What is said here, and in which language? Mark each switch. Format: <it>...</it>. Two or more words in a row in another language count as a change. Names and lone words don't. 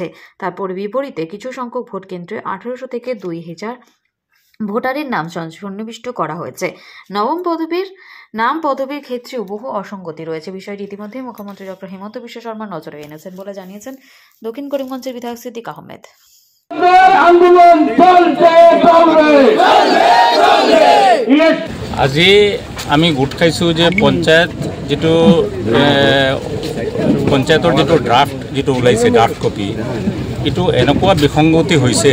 <bn>তারপর বিপরীতে কিছু সংখ্যক ভোট কেন্দ্রে ১৮০০ থেকে ২০০০ ভোটারের নাম সন্নিবিষ্ট করা হয়েছে। নবম পদবীর ক্ষেত্রেও বহু অসঙ্গতি রয়েছে। বিষয়টি ইতিমধ্যে মুখ্যমন্ত্রী ডক্টর হিমন্ত বিশ্ব শর্মা নজরে এনেছেন বলে জানিয়েছেন দক্ষিণ করিমগঞ্জের বিধায়ক সিদ্দিক আহমেদ।</bn> <as>আজি আমি গোট খাইছো যে পঞ্চায়তৰ যিটো ড্ৰাফ্ট ওলাইছে,</as> <en>draft copy,</en> <as>এইটো এনেকুৱা বিসংগতি হৈছে।</as>